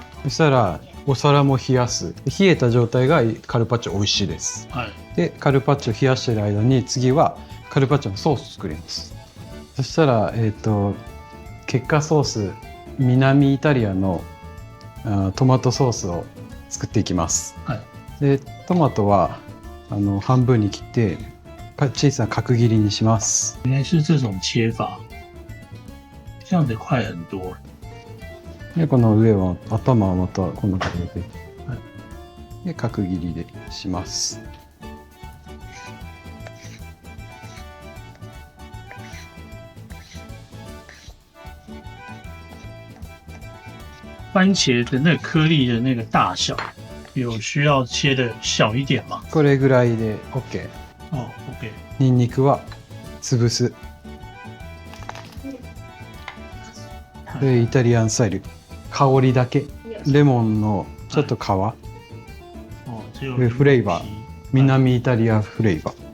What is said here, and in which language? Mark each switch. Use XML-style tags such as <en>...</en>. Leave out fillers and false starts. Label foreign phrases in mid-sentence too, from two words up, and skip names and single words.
<ja>そしたらお皿も冷やす。冷えた状態がカルパッチョ美味しいです、はい、でカルパッチョ冷やしてる間に次はカルパッチョのソース作ります。そしたらケッカソース、南イタリアのトマトソースを作っていきます、はい、でトマトは半分に切って小さな角切りにします。</ja> <zh>原来是这种切法，这样子快很多。</zh> <ja>でこの上は頭はまたこんな感じで、はい、で角切りでします。</ja> <zh>番茄的那个颗粒的那个大小，有需要切的小一点吗？</zh> <ja>これぐらいで OK。 OK。ニンニクは潰す。でイタリアンスタイル、香りだけ。レモンのちょっと皮。でフレーバー、南イタリアフレーバー。</ja>